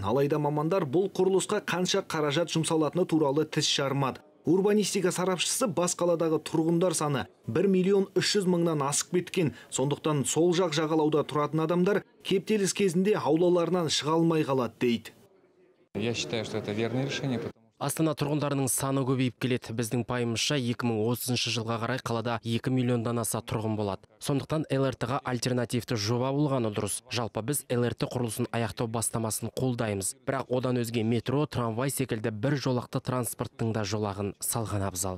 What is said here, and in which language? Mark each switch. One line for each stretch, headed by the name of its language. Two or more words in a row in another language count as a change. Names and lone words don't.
Kazakh: Алайда мамандар бұл құрылысқа қанша қаражат жұмсалатыны туралы тіс жармады. Урбанистика сарапшысы бас қаладағы тұрғындар саны 1.300.000-нан асып кеткен. Сондықтан сол жақ жағалауда тұратын адамдар кептеліс кезінде аулаларынан шыға алмай қалады дейді.
Russian: Я считаю, что это верное решение.
Kazakh: Астана тұрғындарының саны көбейіп келеді. Біздің пайымызша 2030 жылға қарай қалада 2 миллиондан аса тұрғын болады. Сондықтан ЛРТ-ға альтернативті жоба болғаны дұрыс. Жалпы біз ЛРТ құрылысын аяқтау бастамасын қолдаймыз. Бірақ одан өзге метро, трамвай секілді бір жолақты транспорттың да жолағын салған абзал.